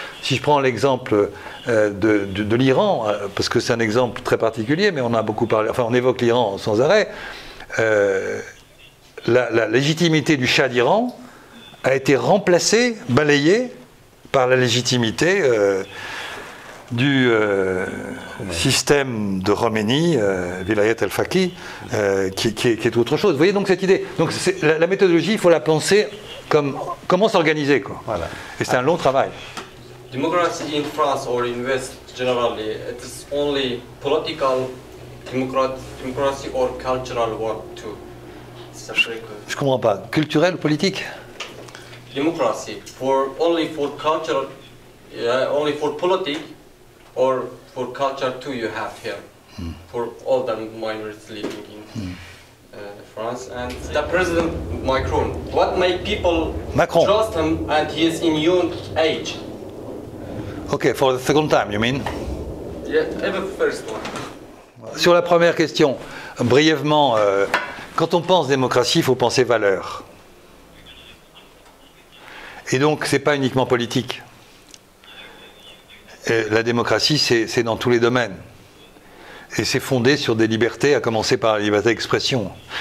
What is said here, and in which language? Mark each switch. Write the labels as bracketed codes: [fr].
[fr] Si je prends l'exemple de l'Iran, parce que c'est un exemple très particulier, mais on a beaucoup parlé, enfin on évoque l'Iran sans arrêt, la légitimité du Shah d'Iran a été remplacée, balayée, par la légitimité du système de Khomeini, Vilayat al-Faqih, qui est autre chose. Vous voyez donc cette idée. Donc la méthodologie, il faut la penser comme comment s'organiser, quoi. Voilà. Et c'est un long travail. [en] Democracy in France or in West generally, it is only political democracy or cultural work too. It's a very good. [fr] Je comprends pas. Culturel ou politique? [en] Democracy only for cultural, only for politics, or for culture too you have here, for all the minorities living in France. And the President Macron, what make people trust him and he is in young age? Okay, for the second time, you mean? Yeah, even first one. [fr] Sur la première question, brièvement, quand on pense démocratie, il faut penser valeurs. Et donc, ce n'est pas uniquement politique. Et la démocratie, c'est dans tous les domaines. Et c'est fondé sur des libertés, à commencer par la liberté d'expression.